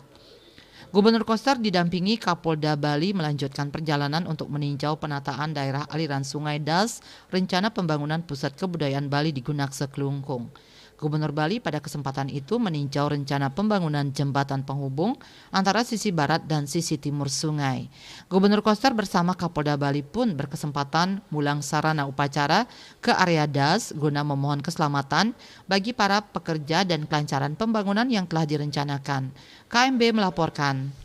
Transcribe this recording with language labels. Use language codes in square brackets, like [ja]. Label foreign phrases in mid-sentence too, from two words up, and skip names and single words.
[id] Gubernur Koster didampingi Kapolda Bali melanjutkan perjalanan untuk meninjau penataan daerah aliran Sungai Das, rencana pembangunan Pusat Kebudayaan Bali di Gunakse Kelungkung. Gubernur Bali pada kesempatan itu meninjau rencana pembangunan jembatan penghubung antara sisi barat dan sisi timur sungai. Gubernur Koster bersama Kapolda Bali pun berkesempatan mulang sarana upacara ke area Das guna memohon keselamatan bagi para pekerja dan kelancaran pembangunan yang telah direncanakan. KMB melaporkan.